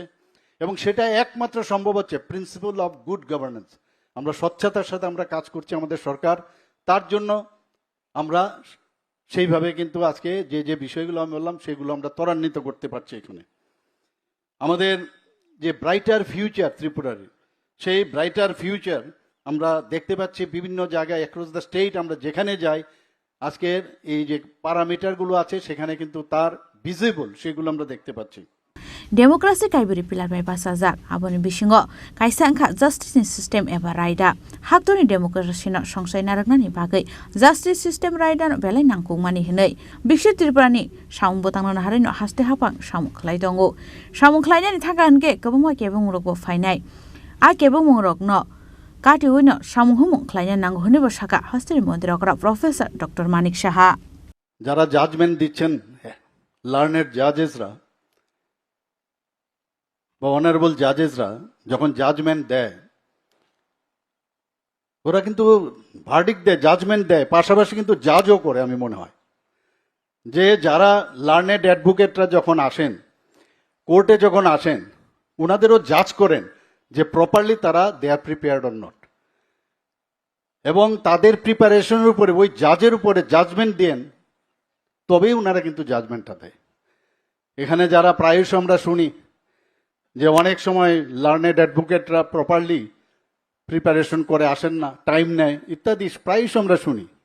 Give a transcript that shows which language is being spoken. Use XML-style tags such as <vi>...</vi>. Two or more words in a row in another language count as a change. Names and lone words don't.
<bn>এবং সেটা একমাত্র সম্ভব হচ্ছে</bn> <en>principle of good governance</en> <bn>আমরা স্বচ্ছতার সাথে আমরা কাজ করছি আমাদের সরকার তার জন্য আমরা সেইভাবে কিন্তু আজকে যে যে বিষয়গুলো আমি বললাম সেগুলো আমরা ত্বরান্বিত করতে পারছি এখানে আমাদের যে</bn> <en>brighter future</en> <bn>ত্রিপুরার সেই</bn> <en>brighter future</en> <bn>আমরা দেখতে পাচ্ছি বিভিন্ন জায়গায়</bn> <en>across the state</en> <bn>আমরা যেখানে যাই আজকের এই যে প্যারামিটারগুলো আছে সেখানে কিন্তু তার ভিজিবল সেগুলো আমরা দেখতে পাচ্ছি</bn> <trp>Demokrasi kaiburi pilar bai basajak aboni bisingo kaisa angkha</trp> <en>justice system</en> <trp>eba raida haktoni demokrasi no songsai naraknani bagai</trp> <en>justice system</en> <trp>raida no belai nangkukmani hinai bikshit tripurani samung botangna harai no haste hapang samung khlai dongo samung khlainani thaka hanke kobongma kebong rok bo fainai a kebong rok no kati hoino samung humung khlaina nango hone bo saka hasteri mantri okra professor dr manik saha</trp> <bn>যারা জাজমেন্ট দিচ্ছেন</bn> <en>learned judges</en> <bn>বা</bn> <en>honorable judges</en> <bn>যখন জাজমেন্ট দেয় ওরা কিন্তু ভার্ডিক্ট দেয় জাজমেন্ট দেয় পাশাপাশি কিন্তু জাজও করে আমি মনে হয় যে যারা</bn> <en>learned advocates</en> <bn>যখন আসেন কোর্টে যখন আসেন ওনাদেরও জাজ করেন যে প্রপারলি তারা</bn> <en>they are prepared or not</en> <bn>এবং তাদের প্রিপারেশনের উপরে ওই জাজের উপরে জাজমেন্ট দেন তবেই ওনারা কিন্তু জাজমেন্টটা দেয় এখানে যারা প্রায়শ আমরা শুনি যে অনেক সময়</bn> <en>learned advocates properly preparation</en> <bn>করে আসেন না টাইম নেয় ইত্যাদি প্রায়শ আমরা শুনি</bn>